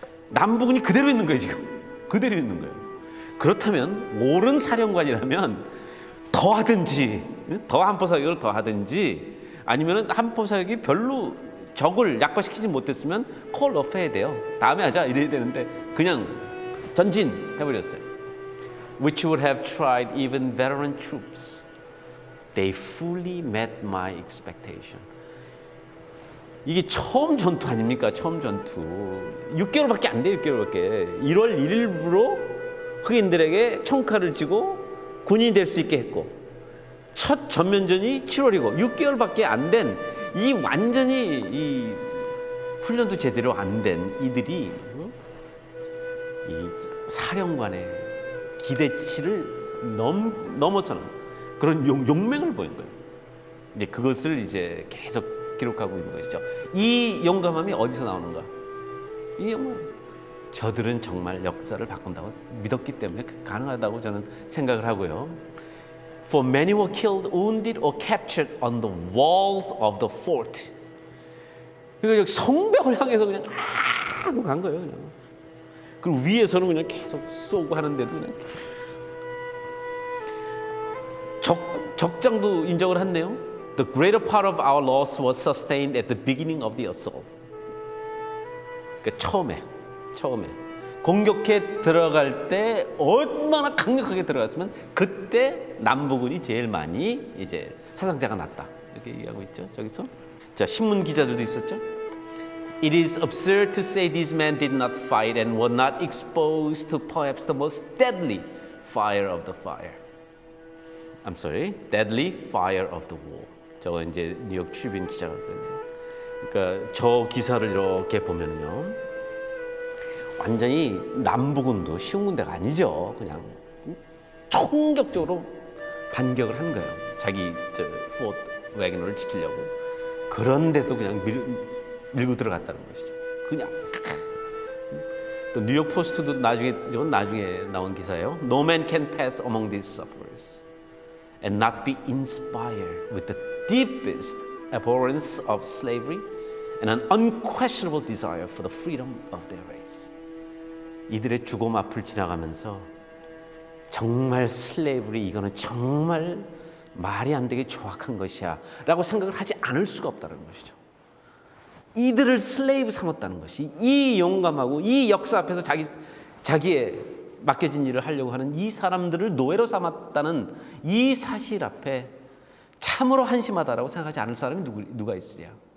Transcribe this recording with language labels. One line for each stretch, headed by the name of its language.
Korean: 남부군이 그대로 있는 거예요. 지금 그대로 있는 거예요. 그렇다면 옳은 사령관이라면 더 하든지 더 한포 사격을 더 하든지 아니면 한포 사격이 별로 적을 약화시키지 못했으면 콜 오프 해야 돼요. 다음에 하자 이래야 되는데 그냥 전진 해버렸어요.
English: Which would have tried even veteran troops. They fully met my expectation.
Korean: 이게 처음 전투 아닙니까? 처음 전투. 6개월밖에 안 돼요. 6개월밖에. 1월 1일부로 흑인들에게 총칼을 쥐고 군인이 될 수 있게 했고 첫 전면전이 7월이고 6개월밖에 안 된 이 완전히 이 훈련도 제대로 안 된 이들이 이 사령관의 기대치를 넘어서는 그런 용맹을 보인 거예요. 이제 그것을 이제 계속 기록하고 있는 것이죠. 이 용감함이 어디서 나오는가? 이 저들은 정말 역사를 바꾼다고 믿었기 때문에 가능하다고 저는 생각을 하고요.
English: For many were killed, wounded, or captured on the walls of the fort.
Korean: 그러니까 성벽을 향해서 그냥 하고 간 거예요. 그냥. 그리고 위에서는 그냥 계속 쏘고 하는데도 그냥 적장도 인정을 했네요.
English: The greater part of our loss was sustained at the beginning of the assault.
Korean: 그러니까 처음에 공격해 들어갈 때 얼마나 강력하게 들어갔으면 그때 남부군이 제일 많이 이제 사상자가 났다 이렇게 얘기하고 있죠. 저기서 자 신문 기자들도 있었죠.
English: It is absurd to say these men did not fight and were not exposed to perhaps the most deadly fire of the fire. I'm sorry, deadly fire of the war.
Korean: 저 이제 뉴욕 트리뷴 기자가 그랬네요. 그러니까 저 기사를 이렇게 보면요. 완전히 남부군도 쉬운 군대가 아니죠. 그냥 총격적으로 반격을 한 거예요. 자기 포트 웨그너를 지키려고. 그런데도 그냥 밀고 들어갔다는 것이죠. 그냥. 또 뉴욕 포스트도 이건 나중에 나온 기사예요.
English: No man can pass among these sufferers and not be inspired with the deepest abhorrence of slavery and an unquestionable desire for the freedom of their race.
Korean: 이들의 죽음 앞을 지나가면서 정말 슬레이브리 이거는 정말 말이 안 되게 조악한 것이야 라고 생각을 하지 않을 수가 없다는 것이죠. 이들을 슬레이브 삼았다는 것이, 이 용감하고 이 역사 앞에서 자기의 맡겨진 일을 하려고 하는 이 사람들을 노예로 삼았다는 이 사실 앞에 참으로 한심하다라고 생각하지 않을 사람이 누가 있으랴.